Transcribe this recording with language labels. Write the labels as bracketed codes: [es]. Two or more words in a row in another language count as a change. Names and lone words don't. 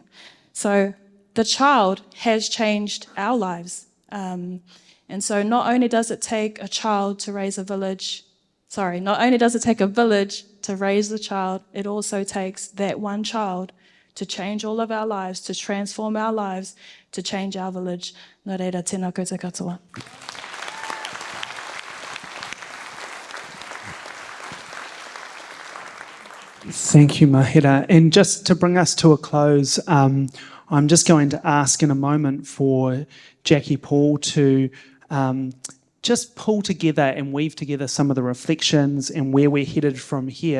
[en] So the child has changed our lives. And so not only does it take a child to raise a village, not only does it take a village to raise the child, it also takes that one child to change all of our lives, to transform our lives, to change our village. [mi] Nō reira, tēnā koutou katoa. [en] Thank you, Mahira. And just to bring us to a close, I'm just going to ask in a moment for Jackie Paul to just pull together and weave together some of the reflections and where we're headed from here.